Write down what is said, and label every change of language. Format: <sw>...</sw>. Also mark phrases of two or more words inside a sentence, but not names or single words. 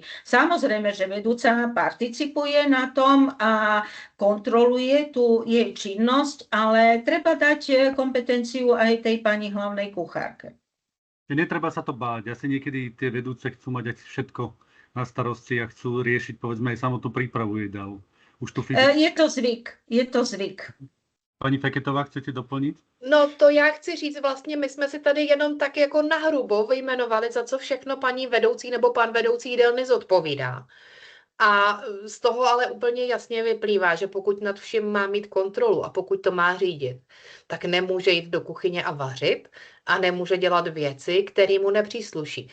<sk>Samozrejme, že vedúca participuje na tom a kontroluje tú jej činnosť, ale treba dať kompetenciu aj tej pani hlavnej kuchárke. Netreba sa to báť. Asi niekedy tie vedúce chcú mať aj všetko na starosti a chcú riešiť, povedzme, aj samotnú prípravu jedál. Je to zvyk. Pani Feketová, chcete doplniť?</sk> <cs>No to já chci říct, vlastně my jsme si tady jenom tak jako nahrubo vyjmenovali, za co všechno paní vedoucí nebo pan vedoucí jídelny zodpovídá. A z toho ale úplně jasně vyplývá, že pokud nad vším má mít kontrolu a pokud to má řídit, tak nemůže jít do kuchyně a vařit a nemůže dělat věci, které mu nepřísluší.</cs>